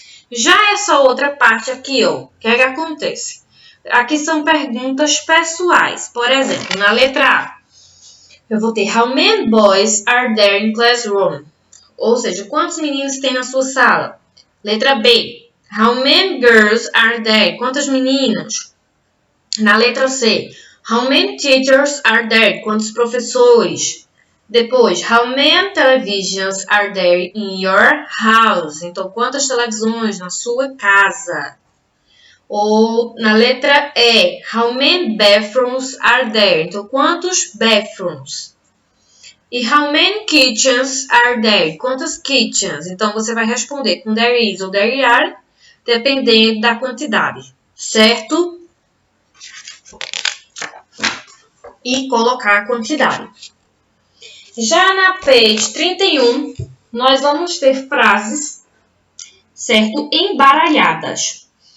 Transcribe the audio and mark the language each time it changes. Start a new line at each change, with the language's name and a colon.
Portuguese: Já essa outra parte aqui, ó, o que é que acontece? Aqui são perguntas pessoais. Por exemplo, na letra A, eu vou ter
English: how many boys are there in classroom?
Portuguese: Ou seja, quantos meninos tem na sua sala? Letra B,
English: how many girls are there?
Portuguese: Quantas meninas? Na letra C,
English: how many teachers are there?
Portuguese: Quantos professores? Depois,
English: how many televisions are there in your house?
Portuguese: Então, quantas televisões na sua casa? Ou na letra E,
English: how many bathrooms are there?
Portuguese: Então, quantos bathrooms?
English: E how many kitchens are there?
Portuguese: Quantas kitchens? Então, você vai responder com
English: there is
Portuguese: ou
English: there are,
Portuguese: dependendo da quantidade, certo? E colocar a quantidade. Já na page 31, nós vamos ter frases, certo? Embaralhadas.